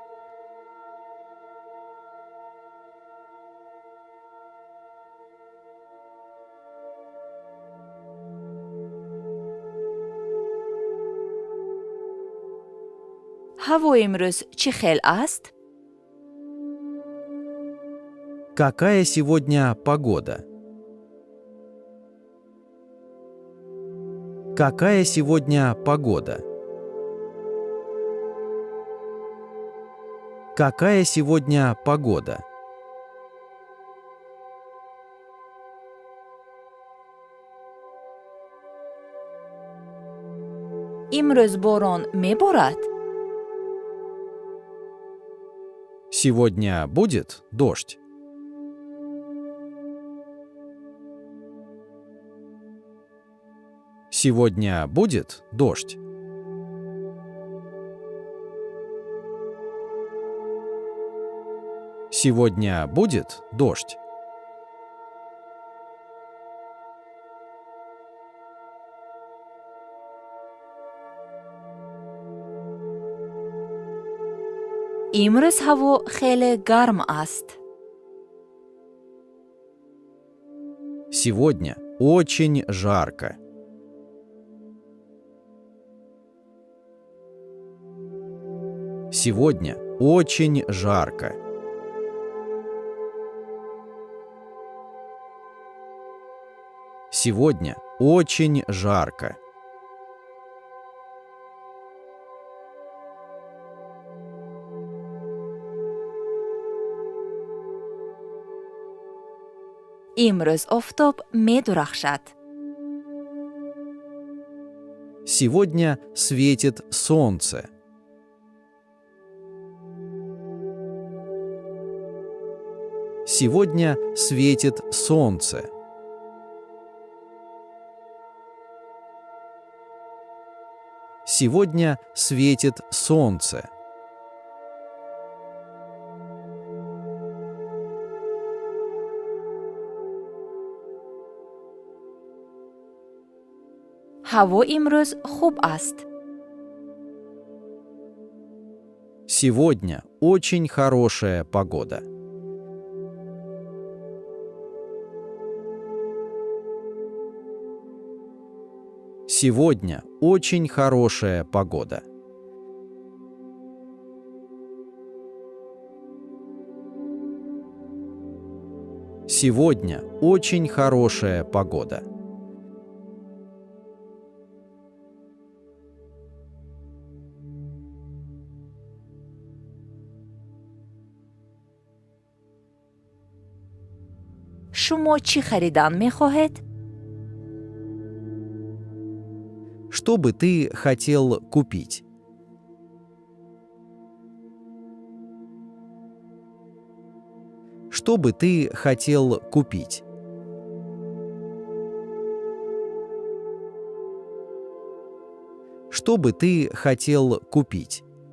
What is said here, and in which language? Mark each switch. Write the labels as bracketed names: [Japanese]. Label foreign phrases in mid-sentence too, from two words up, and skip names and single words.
[Persian] هوا امروز چه خیل است؟ [Russian] Какая сегодня погода? Какая сегодня погода? Какая сегодня погода? [Persian] امروز باران میبارد؟ [Russian] Сегодня будет дождь. Сегодня будет дождь. Сегодня будет дождь. [Persian] امروز هوا خیلی گرم است. [Russian] Сегодня очень жарко. Сегодня очень жарко. Сегодня очень жарко. [Persian] امروز آفتاب می‌درخشد. [Russian] Сегодня светит солнце. Сегодня светит солнце. Сегодня светит солнце. [Persian] هوا امروز خوب است. [Russian] Сегодня очень хорошая погода. Сегодня очень хорошая погода. Сегодня очень хорошая погода. [Persian] شما چی خریدن می‌خواهید؟ [Russian] Что бы ты хотел купить? Что бы ты хотел купить? Что бы ты хотел купить?